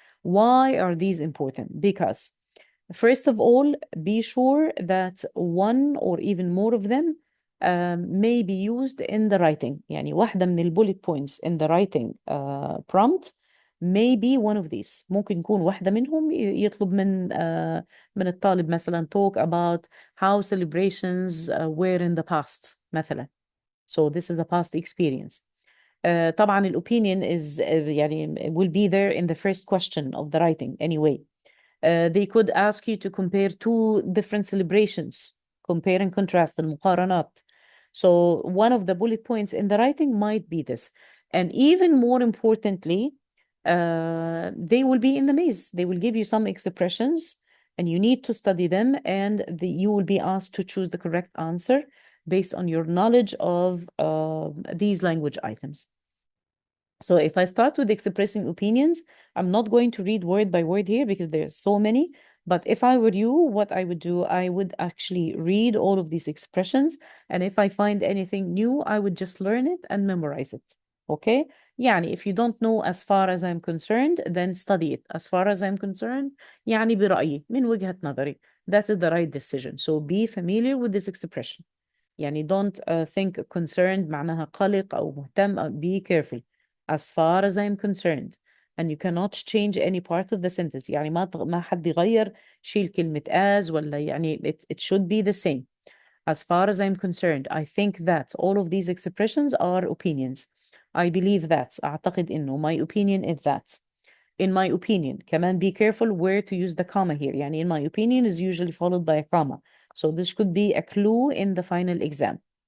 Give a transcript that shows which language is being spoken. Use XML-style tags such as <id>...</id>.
<en>Why are these important? Because first of all, be sure that one or even more of them may be used in the writing.</en> <ar>يعني واحدة من</ar> <en>bullet points in the writing prompt may be one of these.</en> <ar>ممكن يكون واحدة منهم يطلب من الطالب مثلا</ar> <en>talk about how celebrations were in the past</en> <ar>مثلا.</ar> <en>So this is a past experience.</en> <ar>طبعا</ar> <en>الopinion is</en> <ar>يعني</ar> <en>will be there in the first question of the writing anyway. They could ask you to compare two different celebrations, compare and contrast,</en> <ar>المقارنات.</ar> <en>So one of the bullet points in the writing might be this. And even more importantly, they will be in the maze. They will give you some expressions and you need to study them, and you will be asked to choose the correct answer based on your knowledge of these language items. So if I start with expressing opinions, I'm not going to read word by word here because there's so many. But if I were you, what I would do, I would actually read all of these expressions. And if I find anything new, I would just learn it and memorize it. Okay?</en> <ar>يعني</ar> <en>if you don't know as far as I'm concerned, then study it. As far as I'm concerned,</en> <ar>يعني برأيي من وجهة نظري.</ar> <en>That is the right decision. So be familiar with this expression.</en> <ar>يعني</ar> <en>don't think concerned</en> <ar>معناها قلق أو مهتم.</ar> <en>Be careful. As far as I'm concerned. And you cannot change any part of the sentence.</en> <ar>يعني ما حد يغير شيل كلمة as ولا يعني</ar> <en>it should be the same. As far as I'm concerned, I think that all of these expressions are opinions. I believe that.</en> <ar>أعتقد إنه.</ar> <en>My opinion is that. In my opinion.</en> <ar>كمان</ar> <en>be careful where to use the comma here.</en> <ar>يعني</ar> <en>in my opinion is usually followed by a comma. So this could be a clue in the final exam.</en>